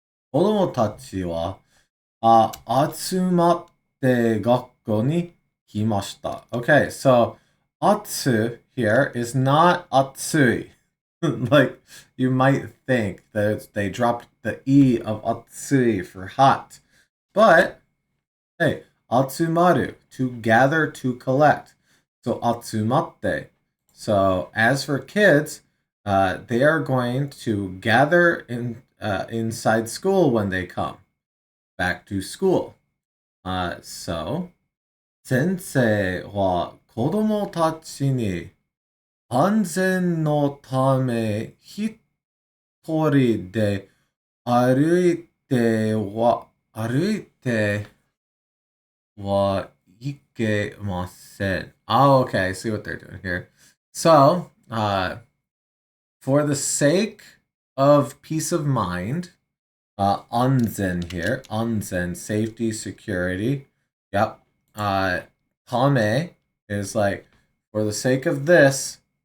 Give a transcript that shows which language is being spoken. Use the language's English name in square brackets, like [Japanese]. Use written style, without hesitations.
[Japanese] 子供たちは、集まって学校に来ました。 [English] Okay, so, atsu here is not atsui. Like, you might think that they dropped the E of atsui for hot. But, hey, atsumaru, to gather, to collect. So, atsumatte. So, as for kids, they are going to gather inside school when they come back to school. [Japanese] So, 先生は子供たちに安全のため一人で歩いけません. [English] Oh, okay, I see what they're doing here. So, for the sake of peace of mind, anzen here, anzen, safety, security. Yep. Tame is like, for the sake of this.